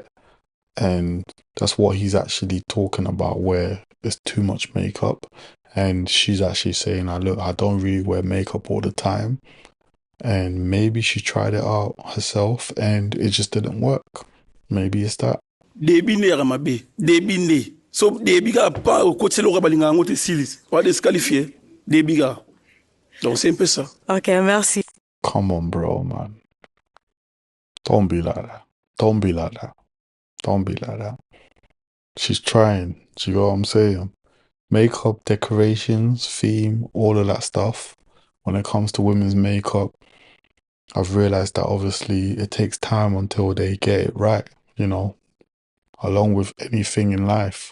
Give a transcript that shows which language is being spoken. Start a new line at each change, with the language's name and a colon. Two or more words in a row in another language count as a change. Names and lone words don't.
English: And that's what he's actually talking about, where there's too much makeup. And she's actually saying, look, I don't really wear makeup all the time. And maybe she tried it out herself and it just didn't work. Maybe it's that. Debine ramabe, debine. So debiga pas au côté lo rabalinga ngote silis.
French: On va disqualifier debiga. Donc c'est un peu ça. Ok, merci.
English: Come on, bro, man. Don't be like that. Don't be like that. Don't be like that. She's trying. Do you know what I'm saying? Makeup, decorations, theme, all of that stuff. When it comes to women's makeup, I've realized that obviously it takes time until they get it right, along with anything in life.